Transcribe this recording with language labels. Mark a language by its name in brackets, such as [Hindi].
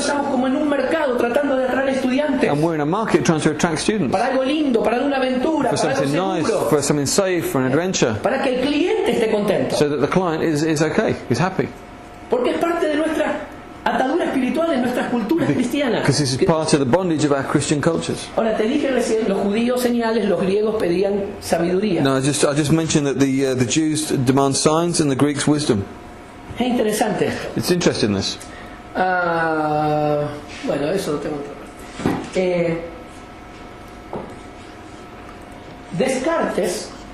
[Spanish] estamos como en un mercado tratando de atraer estudiantes. [English] And we're in a market trying to attract students. [Spanish] Para algo lindo, para una aventura, [English] For [Spanish] para algo [English] something nice, [Spanish] seguro. [English] for something safe, for an adventure. [Spanish] Para que el cliente esté contento. [English] So that the client is okay, is happy. [Spanish] Porque es parte de nuestra atadura espiritual en nuestras culturas cristianas. [English] Because this is part of the bondage of our Christian cultures. [Spanish] Ahora te dije recién, los judíos señales, los griegos pedían sabiduría. [English] No, I just mentioned that the Jews demand signs and the Greeks wisdom. [Spanish] Es interesante esto. [English] It's interesting this. [Spanish] Bueno, eso lo tengo que Descartes,